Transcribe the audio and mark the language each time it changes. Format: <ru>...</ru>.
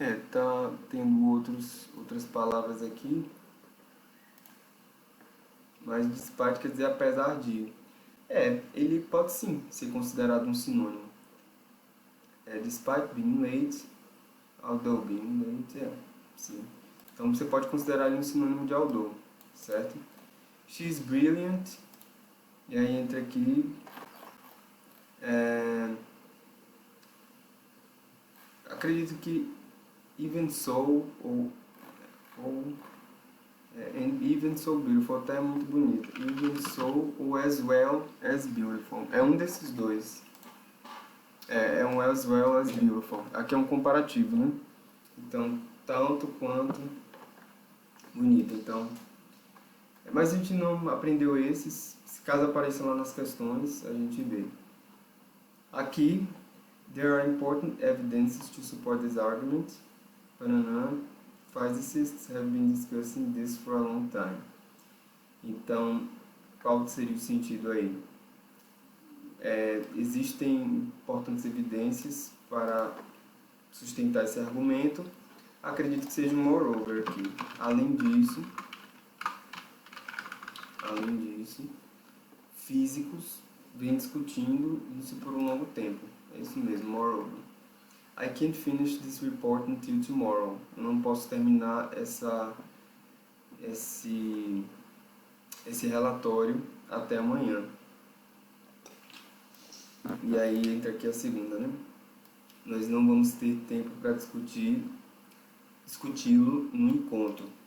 <pt>Tá tendo outras palavras aqui, mas despite quer dizer apesar de. Ele pode sim ser considerado um sinônimo.</pt> <en>Despite being late, although being late,</en> <pt>sim. Então você pode considerar ele um sinônimo de although, certo?</pt> <en>She's brilliant,</en> <pt>e aí entra aqui. Acredito que</pt> <en>even so and even so beautiful</en> <pt>até é muito bonito.</pt> <en>Even so</en> <pt>ou</pt> <en>as well as beautiful.</en> <pt>É um desses dois. É um</pt> <en>as well as beautiful.</en> <pt>Aqui é um comparativo, né? Então, tanto quanto bonito. Então, mas a gente não aprendeu esses. Se caso apareçam lá nas questões, a gente vê. Aqui,</pt> <en>there are important evidences to support this argument. Banana. Physicists have been discussing this for a long time.</en> <pt>Então, qual seria o sentido aí? Existem importantes evidências para sustentar esse argumento. Acredito que seja um moreover aqui. Além disso, físicos vêm discutindo isso por um longo tempo. É isso mesmo, moreover.</pt> <en>I can't finish this report until tomorrow.</en> <pt>Eu não posso terminar esse relatório até amanhã. E aí entra aqui a segunda, né? Nós não vamos ter tempo para discuti-lo no encontro.</pt>